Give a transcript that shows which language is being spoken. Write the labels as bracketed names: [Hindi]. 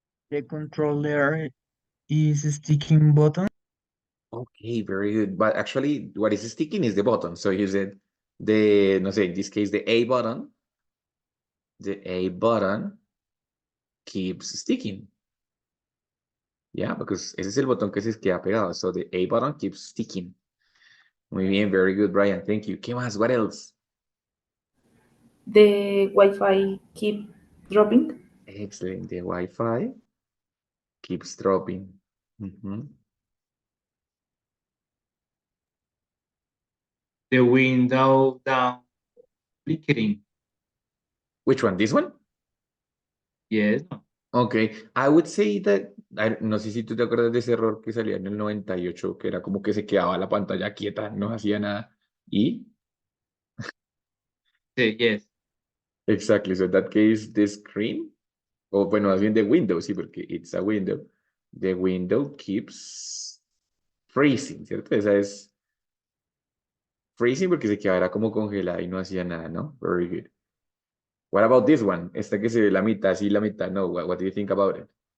[English] The controller is sticking button. Okay, very good. But actually, what is sticking is the button. So you said the, [Spanish] no sé, [English] in this case, the A button. The A button keeps sticking. Yeah, because [Spanish] ese es el botón que se queda pegado. [English] So the A button keeps sticking. [Spanish] Muy bien, [English] very good, Brian. Thank you. [Spanish] ¿Qué más? [English] What else? The Wi-Fi keep dropping. Excellent. The Wi-Fi keeps dropping. Mhm. The window down flickering. Which one? This one? Yes. Okay, I would say that, [Spanish] no sé si tú te acuerdas de ese error que salía en el 98, que era como que se quedaba la pantalla quieta, no hacía nada. Y, [English] Yes. exactly, so in that case, the screen, [Spanish] o bueno, más bien [English] the window, [Spanish] sí, porque [English] it's a window. The window keeps freezing, [Spanish] ¿cierto? Esa es freezing porque se quedaba como congelada y no hacía nada, ¿no? [English] Very good. What about this one? [Spanish] Esta que se ve la mitad, sí, la mitad, no. [English] What do you think about it?